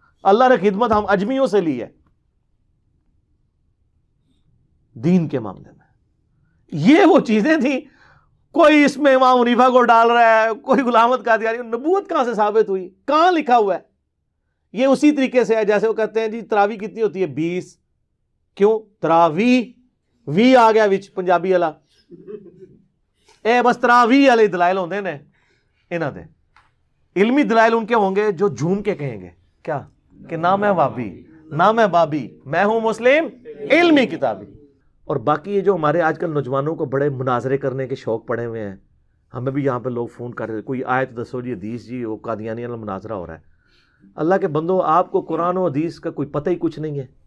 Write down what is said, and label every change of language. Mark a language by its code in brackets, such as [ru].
[ur] اللہ نے خدمت ہم اجمیوں سے لی ہے دین کے معاملے میں. یہ وہ چیزیں تھیں. کوئی اس میں امام حنیفہ کو ڈال رہا ہے، کوئی غلام احمد قادیانی. نبوت کہاں سے ثابت ہوئی؟ کہاں لکھا ہوا ہے؟ یہ اسی طریقے سے ہے جیسے وہ کہتے ہیں جی تراوی کتنی ہوتی ہے؟ 20. [pa] کیوں تراوی؟ وی آ گیا وچ پنجابی والا، اے بس تراوی والے دلائل ہوندے نے انہاں دے. [ur] علمی دلائل ان کے ہوں گے جو جھوم کے کہیں گے کیا کہ نہ میں وابی نہ میں بابی، میں ہوں مسلم علمی کتابی. اور باقی یہ جو ہمارے آج کل نوجوانوں کو بڑے مناظرے کرنے کے شوق پڑے ہوئے ہیں، ہمیں بھی یہاں پہ لوگ فون کر رہے ہیں، کوئی آیت دسو جی حدیث جی، وہ قادیانی والا مناظرہ ہو رہا ہے. اللہ کے بندو، آپ کو قرآن و حدیث کا کوئی پتہ ہی کچھ نہیں ہے.